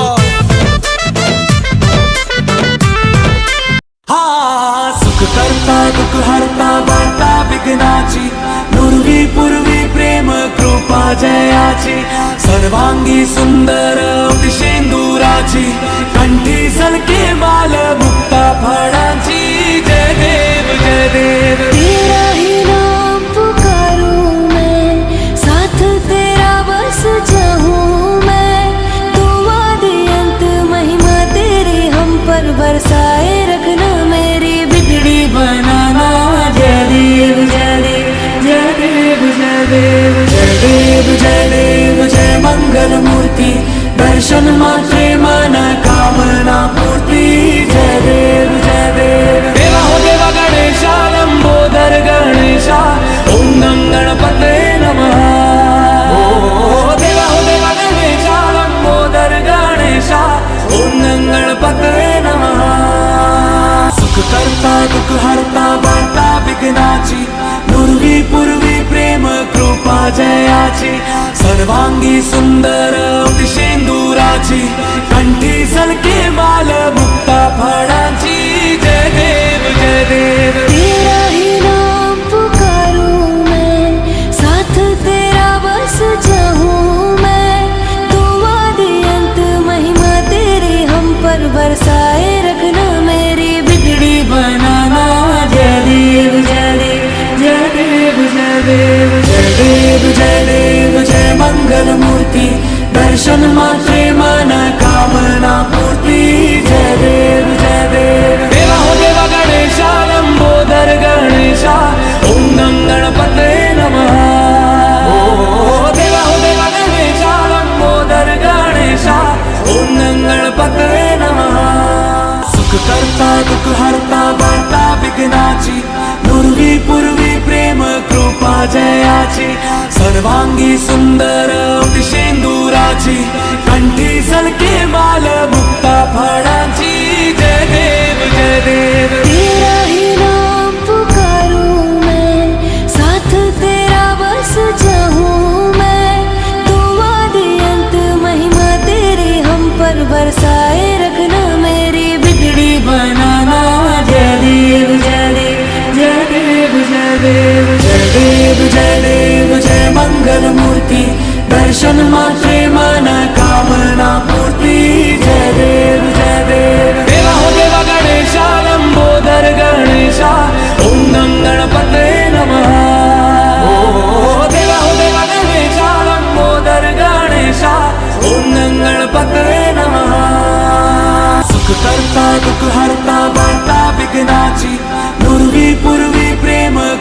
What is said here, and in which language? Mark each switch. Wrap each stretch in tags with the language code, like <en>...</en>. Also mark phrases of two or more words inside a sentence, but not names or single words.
<mr>सुख करता दुख हरता वार्ता विघ्नाची नुरवी पूर्वी प्रेम कृपा जयाची सर्वांगी सुंदर शेंदुराची कंठी सलके माल मुक्ता फळाची जय देव जय देव।</mr> <hi>तेरा ही नाम पुकारूं मैं साथ तेरा बस चाहूं मैं तू आदि अंत महिमा तेरी हम पर बरसाए रखना मेरी बिगड़ी बनाना।</hi> <mr>जय देव जय देव जय देव जय देव जय देव जय देव जय मंगल मूर्ति दर्शन मात्रे मन कामना पूर्ति। जय देव जय देव।</mr> <hi>देवा हो देवा गणेशा लंबोदर गणेशा</hi> <sa>ओम नम गणपते नमः।</sa> <hi>देवा हो देवा गणेशा लंबोदर गणेशा</hi> <sa>ओम नम गणपते नमः।</sa> <mr>सुख करता दुख हरता वार्ता विघ्नाची नुरवी पूर्वी प्रेम कृपा जयाची सर्वांगी सुंदर शेंदुराची कंठी सलके माल मुक्ता फळाची जय देव जय देव।</mr> <hi>तेरा ही नाम पुकारूं मैं साथ तेरा बस चाहूं मैं तू आदि अंत महिमा तेरी हम पर बरसाए रखना मेरी बिगड़ी बनाना।</hi> <mr>जय देव जय देव जय देव जय देव जय देव जय देव जय मंगल मूर्ति दर्शन मात्रे मन कामना पूर्ति। जय देव जय देव।</mr> <hi>देवा हो देवा गणेशा लंबोदर गणेशा</hi> <sa>ओम नम गणपते नमः।</sa> <hi>देवा हो देवा गणेशा लंबोदर गणेशा</hi> <sa>ओम नम गणपते नमः।</sa> <mr>सुख करता दुख हरता वार्ता विघ्नाची नुरवी पूर्वी प्रेम कृपा जयाची सर्वांगी सुंदर शेंदुराची कंठी सलके माल मुक्ता फळाची जय देव जय देव।</mr> <hi>तेरा ही नाम पुकारूं मैं साथ तेरा बस चाहूं मैं तू आदि अंत महिमा तेरी हम पर बरसाए रखना मेरी बिगड़ी बनाना।</hi> <mr>जय देव जय देव जय देव जय देव जय देव जय देव जय मंगल मूर्ति दर्शन मात्रे मन कामना पूर्ति। जय देव जय देव।</mr> <hi>देवा हो देवा गणेशा लंबोदर गणेशा</hi> <sa>ओम नम गणपते नमः।</sa> <hi>देवा हो देवा गणेशा लंबोदर गणेशा</hi> <sa>ओम नम गणपते नमः।</sa> <mr>सुख करता दुख हरता वार्ता विघ्नाची नुरवी पूर्वी प्रेम</mr>